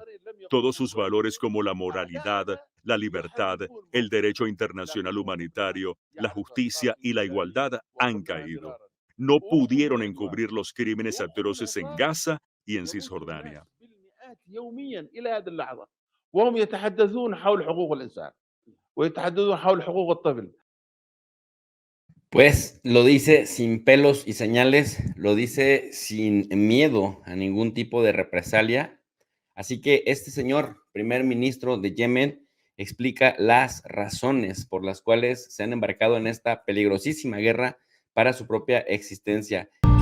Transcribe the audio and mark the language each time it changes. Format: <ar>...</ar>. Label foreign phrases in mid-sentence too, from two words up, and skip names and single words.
<es>Todos sus valores como la moralidad, la libertad, el derecho internacional humanitario, la justicia y la igualdad han caído. No pudieron encubrir los crímenes atroces en Gaza y en Cisjordania.</es> <ar>وهم يتحدثون حول حقوق الإنسان ويتحدثون حول حقوق الطفل.</ar> <es>Pues lo dice sin pelos y señales, lo dice sin miedo a ningún tipo de represalia. Así que este señor, primer ministro de Yemen, explica las razones por las cuales se han embarcado en esta peligrosísima guerra para su propia existencia.</es>